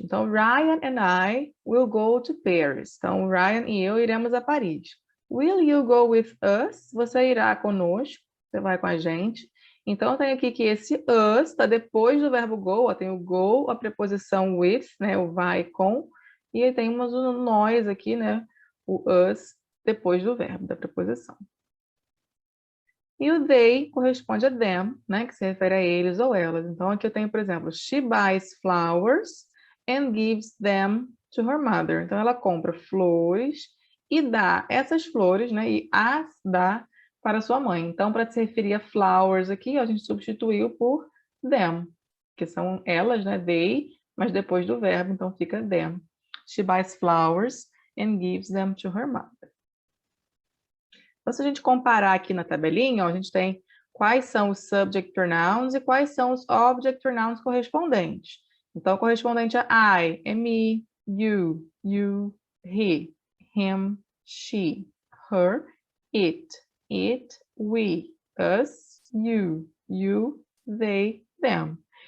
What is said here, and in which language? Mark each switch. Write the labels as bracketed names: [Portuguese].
[Portuguese] Então, [English] Ryan and I will go to Paris. [Portuguese] Então, Ryan e eu iremos a Paris. [English] Will you go with us? [Portuguese] Você irá conosco. Você vai com a gente. Então, tem aqui que esse us está depois do verbo go. Ó, tem o go, a preposição with, né? O vai com. E aí temos o nós aqui, né? O us depois do verbo, da preposição. E o they corresponde a them, né? Que se refere a eles ou elas. Então, aqui eu tenho, por exemplo, [English] she buys flowers and gives them to her mother. [Portuguese] Então, ela compra flores e dá essas flores, né? E as dá para sua mãe. Então, para se referir a flowers aqui, a gente substituiu por them, que são elas, né? They, mas depois do verbo, então fica them. [English] She buys flowers and gives them to her mother. [Portuguese] Então, se a gente comparar aqui na tabelinha, ó, a gente tem quais são os subject pronouns e quais são os object pronouns correspondentes. Então, correspondente a I é me, you, he, him, she, her, it, we, us, you, they, them.